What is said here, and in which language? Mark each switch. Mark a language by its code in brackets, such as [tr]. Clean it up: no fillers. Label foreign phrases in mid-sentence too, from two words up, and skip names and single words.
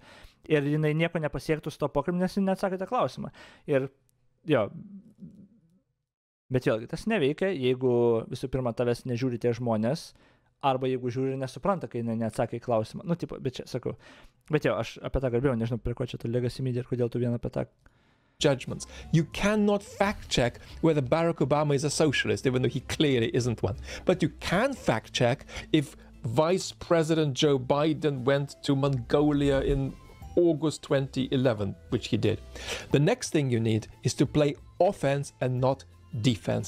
[lt] Ir jinai nieko nepasiektų su to pokalbį, nes jie neatsakė tą klausimą. Ir, bet vėlgi, tas neveikia, jeigu visų pirma tavęs nežiūri tie žmonės, arba jeigu žiūri ir nesupranta, kai neatsakė į klausimą. Bet čia sakau. Bet aš apie tą kalbėjau, nežinau, prie ko čia tu [en] legacy media [lt] ir kodėl tu vieną apie tą. [en] Judgments. You cannot fact check whether Barack Obama is a socialist, even though he clearly isn't one. But you can fact check if Vice President Joe Biden went to Mongolia in August 2011, which he did. The next thing you need is to play offense and not defense.